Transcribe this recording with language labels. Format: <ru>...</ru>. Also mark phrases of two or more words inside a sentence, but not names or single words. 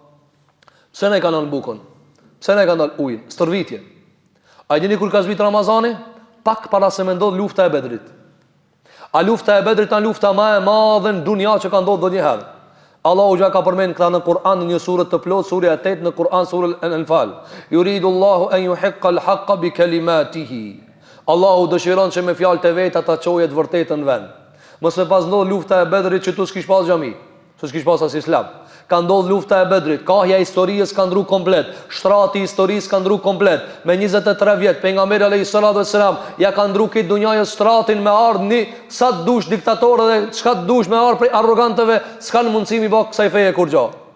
<sq>Pse ne kanë bukën? Pse ne kanë ujin? Stërvitje. A dini kur ka zbrit Ramazani? Pak para se me ndodh lufta e Bedrit. A lufta e Bedrit është lufta më e madhe në dunja që ka ndodhur ndonjëherë. Allahu ja ka përmend këtë në Kur'an në një sure të plot, surja 8 në Kur'an, sura Al-Anfal.</sq> <ar>يريد الله أن يحق الحق بكلماته.</ar> <sq>Allahu dëshiron që me fjalët e veta ta çojë të vërtetën në vend. Mos e pas ndodh lufta e Bedrit që tu s'kish pas xhami, s'kish pas as islam. Ka ndodh lufta e Bedrit, kahja e historisë ka ndru komplet, shtrati i historisë ka ndru komplet. Me 23 vjet pejgamberi</sq> <ar>عليه الصلاة والسلام</ar> <sq>ja ka ndru këtë dunjës shtratin me ardhni sa të dush diktatorë dhe çka të dush me ardh prej arrogantëve, s'kan mundësi mi bë kësaj feje kur gjë.</sq>